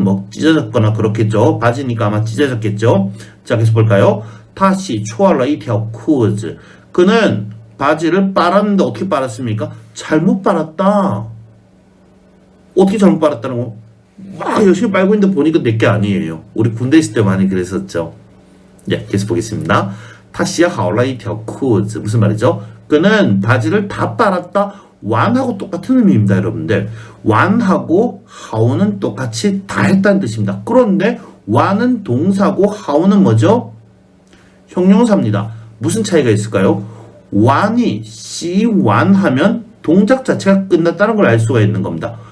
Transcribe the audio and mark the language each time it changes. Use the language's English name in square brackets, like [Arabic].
[Korean] 뭐 찢어졌거나 그렇겠죠. 바지니까 아마 찢어졌겠죠. 자, 계속 볼까요? [Chinese] 他洗错了一条裤子 [Korean] 그는 바지를 빨았는데 어떻게 빨았습니까? 잘못 빨았다. 어떻게 잘못 빨았다는 거? 막 열심히 빨고 있는데 보니까 내게 아니에요. 우리 군대 있을 때 많이 그랬었죠. 예, 계속 보겠습니다. [Chinese] 他洗好了一条裤子 [Korean] 무슨 말이죠? 그는 바지를 다 빨았다. 완하고 똑같은 의미입니다, 여러분들. 완하고 하오는 똑같이 다 했다는 뜻입니다. 그런데 완은 동사고 하오는 뭐죠? 형용사입니다. 무슨 차이가 있을까요? 완이 시완하면 동작 자체가 끝났다는 걸 알 수가 있는 겁니다.